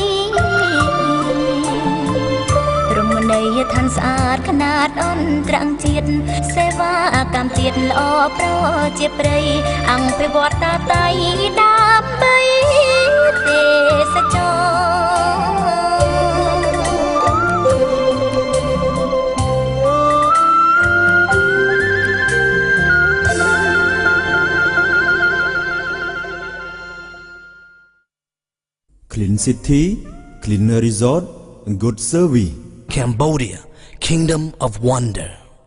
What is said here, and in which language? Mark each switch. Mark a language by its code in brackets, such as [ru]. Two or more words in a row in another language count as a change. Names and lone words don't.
[km] រមណីយដ្ឋានស្អាតខ្នាតអន្តរជាតិសេវាកម្មទៀតល្អប្រជាប្រិយអង្គភិវឌ្ឍតាតៃដើម្បីទេសចរ [en] ។ clean city cleaner resort good service Cambodia, Kingdom of Wonder.